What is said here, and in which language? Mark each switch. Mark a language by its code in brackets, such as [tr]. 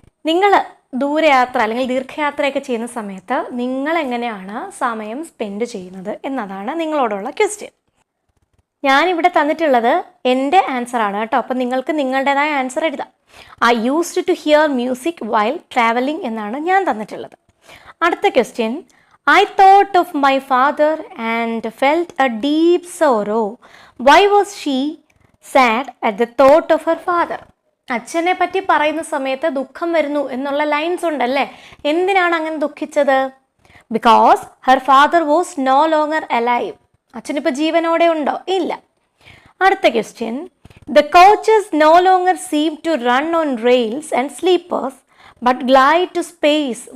[ml] നിങ്ങൾ ദൂരയാത്ര അല്ലെങ്കിൽ ദീർഘയാത്രയൊക്കെ ചെയ്യുന്ന സമയത്ത് നിങ്ങൾ എങ്ങനെയാണ് സമയം സ്പെൻഡ് ചെയ്യുന്നത് എന്നതാണ് നിങ്ങളോടുള്ള ക്വസ്റ്റ്യൻ. ഞാനിവിടെ തന്നിട്ടുള്ളത് എൻ്റെ ആൻസറാണ് കേട്ടോ. അപ്പം നിങ്ങൾക്ക് നിങ്ങളുടേതായ ആൻസർ എഴുതാം. [en] I used to hear music while travelling [ml] എന്നാണ് ഞാൻ തന്നിട്ടുള്ളത്. അടുത്ത question: [en] I thought of my father and felt a deep sorrow. Why was she sad at the thought of her father? [ml] അച്ഛനെ പറ്റി പറയുന്ന സമയത്ത് ദുഃഖം വരുന്നു എന്നുള്ള ലൈൻസ് ഉണ്ടല്ലേ. എന്തിനാണ് അങ്ങനെ ദുഃഖിച്ചത്? [en] Because her father was no longer alive. [ml] അച്ഛനിപ്പോൾ ജീവനോടെ ഉണ്ടോ? ഇല്ല. അടുത്ത question: [en] The coaches no longer seem to run on rails and sleepers but glide to space.